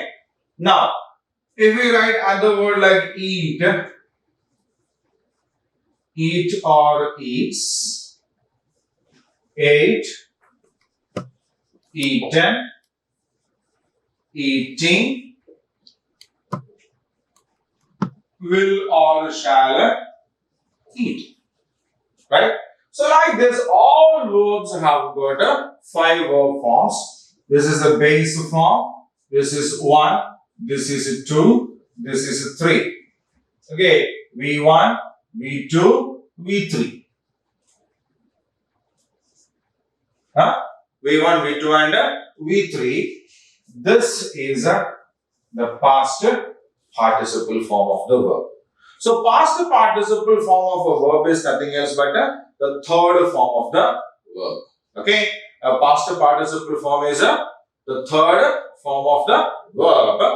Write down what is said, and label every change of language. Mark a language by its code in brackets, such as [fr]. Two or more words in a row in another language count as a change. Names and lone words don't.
[en] Now, if we write other word like eat or eats, ate, eaten, eating, will or shall eat. Right? So like this, all verbs have got a 5 verb forms. This is the base form. This is 1. This is 2. This is 3. Okay. V1, V2, V3. Huh? V1, V2 and V3. This is the past participle form of the verb. So, past participle form of a verb is nothing else but the third form of the verb. Okay? A past participle form is the third form of the verb.